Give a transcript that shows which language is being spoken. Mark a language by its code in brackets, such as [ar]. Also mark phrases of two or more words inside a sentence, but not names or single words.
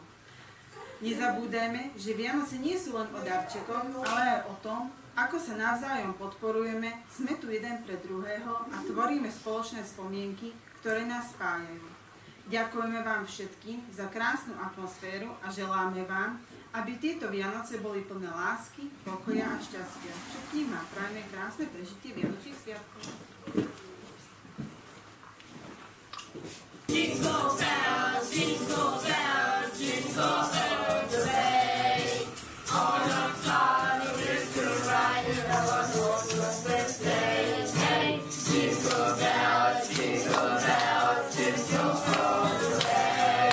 [sk] Nezabúdajme, že Vianoce nie sú len o darčekoch, ale aj o tom, ako sa navzájom podporujeme, sme tu jeden pre druhého a tvoríme spoločné spomienky, ktoré nás spájajú. Ďakujeme vám všetkým za krásnu atmosféru a želáme vám, aby tieto Vianoce boli plné lásky, pokoja a šťastia. Všetkým vám prajeme krásne prežitie Vianočných sviatkov. [en] Jingle bells, jingle bells, jingle bells away. All of fun is to ride in our horseless sleigh. Hey, jingle bells, jingle bells, jingle all the way.